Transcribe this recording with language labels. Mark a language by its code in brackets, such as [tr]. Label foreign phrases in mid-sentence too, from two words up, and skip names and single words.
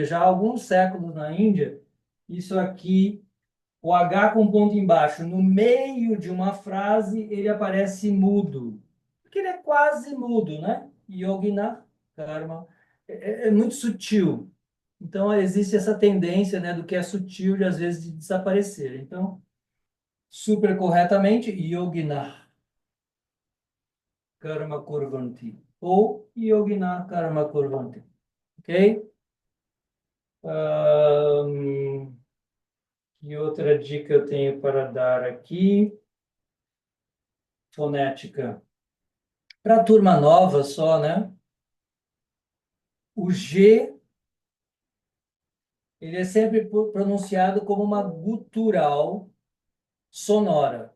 [pt] Já há alguns séculos na Índia, isso aqui, o H com ponto embaixo, no meio de uma frase, ele aparece mudo. Porque ele é quase mudo, né? [sa] योगिनः कर्म. [pt] É muito sutil. Então, existe essa tendência, né, do que é sutil, de, às vezes, de desaparecer. Então, super corretamente, [sa] योगिनः कर्म कुर्वन्ति. [pt] Ou [sa] योगिनः कर्म कुर्वन्ति. [pt] Ok? Ahn, que outra dica eu tenho para dar aqui? Fonética. Para a turma nova só, né? O G, ele é sempre pronunciado como uma gutural sonora.